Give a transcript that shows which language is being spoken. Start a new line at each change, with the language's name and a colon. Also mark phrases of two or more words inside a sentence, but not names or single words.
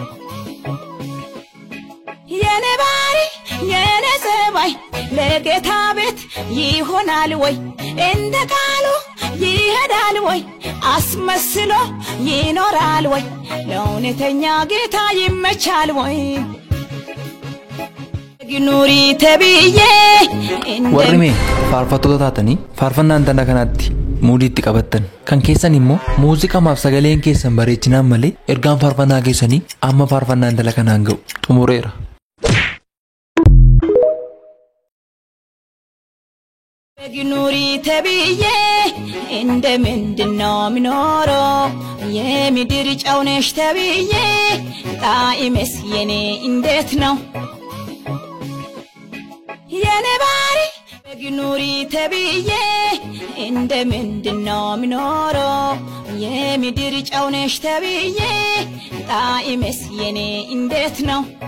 Amharic: የኔ ባሪ የኔ ሰባይ ለጌታ ቤት ይሆናል ወይ እንደ ቃሉ ይሄዳል ወይ አስመስሎ ይኖራል ወይ ለእውነተኛ ጌታ ይመቻል ወይ ኑሪ ተብዬ
Oromo: warrime faarfattoota taatanii faarfannaan tana kanatti muudiitti qabattan kan keessan immoo muuziqaamaaf sagaleen keessan bareechinaan malee ergaan faarfannaa keessanii amma faarfannaan tala kanaan ga'u xumureera
Amharic: ግኑሪ ተብዬ እንደምንድነው ምኖረው የምድር ጨው ነሽ ተብዬ ጣዕምስ የኔ እንዴት ነው የኔ ባሪ ግኑሪ ተብዬ እንደምንድነው ምኖረው የምድር ጨው ነሽ ተብዬ ጣዕምስ የኔ እንዴት ነው